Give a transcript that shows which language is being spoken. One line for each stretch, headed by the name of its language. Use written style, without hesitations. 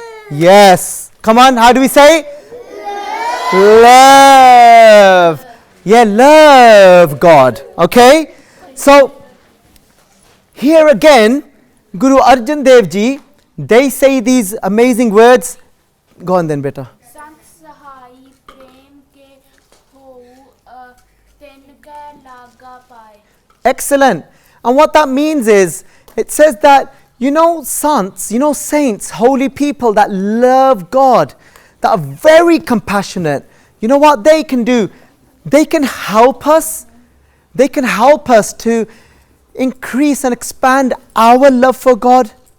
English: Yes. Come on, how do we say? Love. Yeah, love God. Okay? So, here again, Guru Arjan Dev Ji, they say these amazing words. Go on then, beta.
Punjabi: संग सहाई प्रेम के हो तिनका लागा पाए.
English: Excellent. And what that means is, it says that, you know, saints, holy people that love God, that are very compassionate. You know what they can do? They can help us. They can help us to increase and expand our love for God.